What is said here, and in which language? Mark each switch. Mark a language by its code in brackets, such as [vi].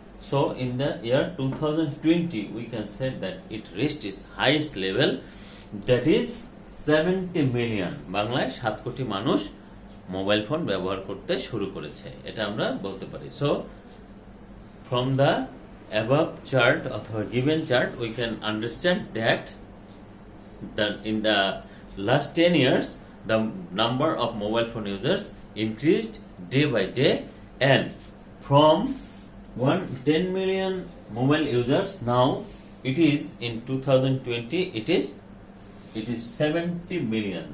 [en] So in the year 2020, we can say that it reached its highest level, that is 70 million. [bn] বাংলায় 7 কোটি মানুষ mobile phone ব্যবহার করতে শুরু করেছে, এটা আমরা বলতে পারি। [en] So from the above chart [bn] অথবা [en] given chart, we can understand that in the last 10 years, the number of mobile phone users increased day by day, and from 10 million mobile users, now it is in 2020, it is 70 million.